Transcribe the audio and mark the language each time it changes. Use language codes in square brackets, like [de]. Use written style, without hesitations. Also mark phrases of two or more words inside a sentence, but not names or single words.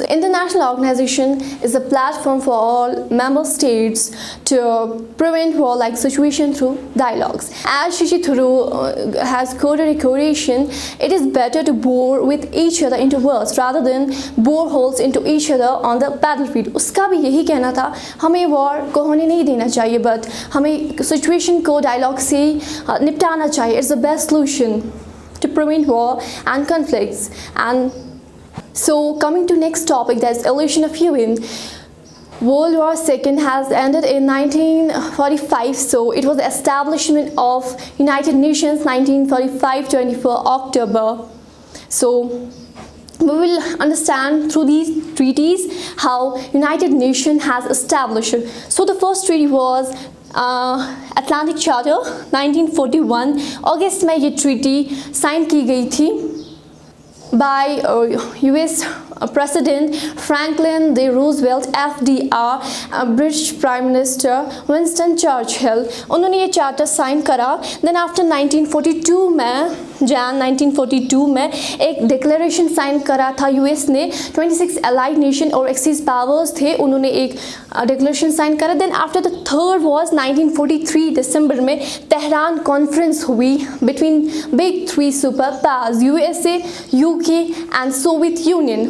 [en] International organization is a platform for all member states to prevent war-like situation through dialogues. As Shashi Tharoor has quoted a quotation, it is better to bore with each other into wars rather than bore holes into each other on the battlefield. [hi] उसका भी यही कहना था, हमें वॉर को होने नहीं देना चाहिए, बट हमें सिचुएशन को डायलॉग से निपटाना चाहिए. [en] It's the best solution to prevent war and conflicts. And so coming to next topic, that's evolution of UN. World War II has ended in 1945, so it was the establishment of United Nations 1945 24 October. So we will understand through these treaties how United Nations has established. So the first treaty was अटलांटिक चार्टर 1941 [hi] अगस्त में ये ट्रीटी साइन की गई थी [en] by US President Franklin D. Roosevelt FDR, British Prime Minister Winston Churchill, [hi] उन्होंने ये चार्टर साइन करा. [en] then after [hi] 1942 में जैन 1942 में एक डिक्लेरेशन साइन करा था यूएस ने. 26 [en] allied nation [hi] और [en] Axis powers [hi] थे, उन्होंने एक डिक्लेरेशन साइन करा. [en] then after the third was 1943 [hi] दिसंबर में [en] Tehran Conference हुई between Big Three super powers USA, UK and Soviet Union.